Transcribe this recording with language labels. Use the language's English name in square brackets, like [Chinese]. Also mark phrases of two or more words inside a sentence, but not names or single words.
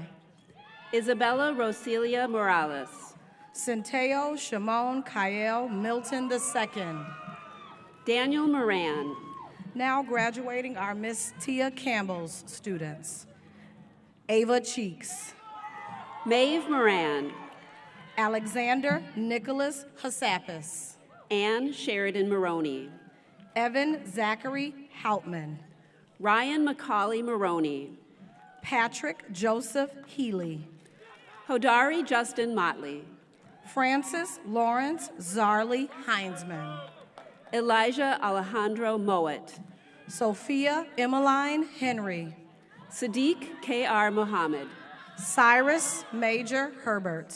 [English] Isabella Rosilia Morales, Centeo Shimon Kyle Milton II. Daniel Moran, Now graduating are Miss Tia Campbell's students. Ava Cheeks, Maeve Moran, Alexander Nicholas Hassapis, Anne Sheridan Maroney, Evan Zachary Houtman, Ryan Macaulay Maroney, Patrick Joseph Healy, Hodari Justin Motley, Francis Lawrence Zarley Heinzman, Elijah Alejandro Mowat, Sophia Emmeline Henry, Sadiq K.R. Mohammed, Cyrus Major Herbert,